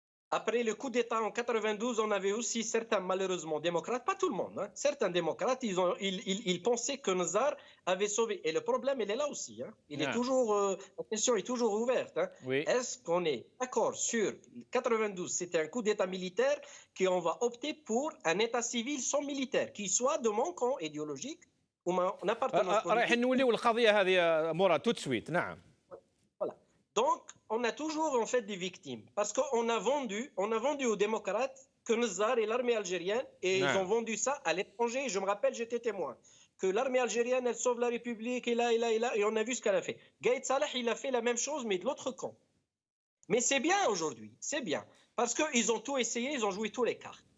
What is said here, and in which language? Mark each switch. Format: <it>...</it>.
<fr>Après le coup d'État en 92, on avait aussi certains, malheureusement, démocrates, pas tout le monde, hein, certains démocrates, ils pensaient que Nzar avait sauvé. Et le problème, il est là aussi. Hein. La question est toujours ouverte. Hein. Oui. Est-ce qu'on est d'accord sur 92, c'était un coup d'État militaire, qu'on va opter pour un État civil sans militaire, qui soit de mon camp idéologique ou mon appartenance politique.</fr> <ar>رايحين نوليو القضيه هذه مراد</ar> <fr>tout de suite.</fr> <ar>نعم.</ar> <fr>Voilà. Donc, on a toujours en fait des victimes parce qu'on a vendu aux démocrates que Nzar et l'armée algérienne, et ils ont vendu ça à l'étranger. Je me rappelle, j'étais témoin, que l'armée algérienne, elle sauve la République, et on a vu ce qu'elle a fait. Gaïd Salah, il a fait la même chose, mais de l'autre camp. Mais c'est bien aujourd'hui, c'est bien, parce qu'ils ont tout essayé, ils ont joué tous les cartes.</fr>